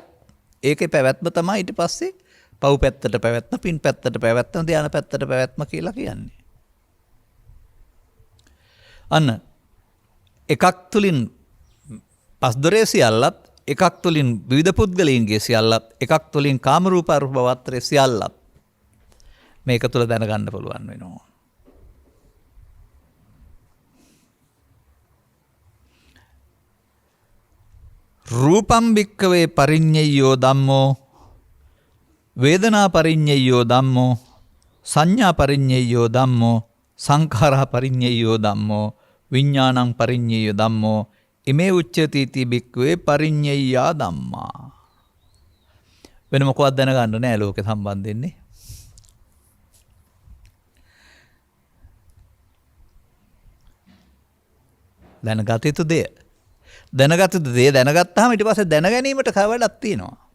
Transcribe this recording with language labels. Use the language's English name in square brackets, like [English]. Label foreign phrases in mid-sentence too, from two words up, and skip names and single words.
[Sinhala] ඒකේ පැවැත්ම තමයි ඊට පස්සේ පව් පැත්තට පැවැත්ම, පින් පැත්තට පැවැත්ම, ධාන පැත්තට පැවැත්ම කියලා කියන්නේ. අන්න එකක් තුලින් පස්දරේ සියල්ලත්, එකක් තුලින් විවිධ පුද්ගලයන්ගේ සියල්ලත්, එකක් තුලින් කාම රූප අරූප භවත්‍රේ සියල්ලත් මේක තුල දැනගන්න පුළුවන් වෙනවා. [Pali] රූපම් භික්කවේ පරිඤ්ඤයෝ ධම්මෝ වේදනා පරිඤ්ඤයෝ ධම්මෝ සංඥා පරිඤ්ඤයෝ ධම්මෝ සංඛාරා පරිඤ්ඤයෝ ධම්මෝ විඥානං පරිඤ්ඤයෝ ධම්මෝ ඉමේ උච්චති ති භික්කවේ පරිඤ්ඤයා ධම්මා. [Sinhala] වෙන මොකවත් දැනගන්න නෑ ලෝකේ සම්බන්ධෙන්නේ. දැනගත යුතු දෙය. දැනගත යුතු දේ දැනගත්තාම ඊට පස්සේ දැන ගැනීමට කවඩක් තියෙනවා.